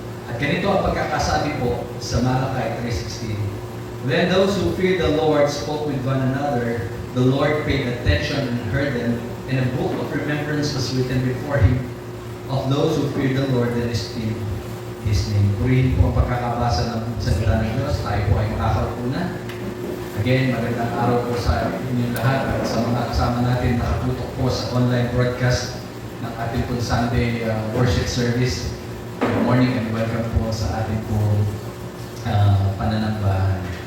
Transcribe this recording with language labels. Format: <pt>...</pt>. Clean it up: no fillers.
<tl>At ganito ang pagkakasabi po sa Malakay 3:16.</tl> <en>Then those who feared the Lord spoke with one another. The Lord paid attention and heard them, and a book of remembrance was written before him of those who feared the Lord and esteemed His name.</en> <tl>Purihin po ang pagkakabasa ng salita ng Diyos. Tayo po ay makakaupo na. Again, magandang araw po sa inyong lahat at sa mga kasama natin nakatutok po sa online broadcast ng ating pong Sunday worship service.</tl> <en>Good morning and welcome</en> <tl>po sa ating pong pananambahan.</tl>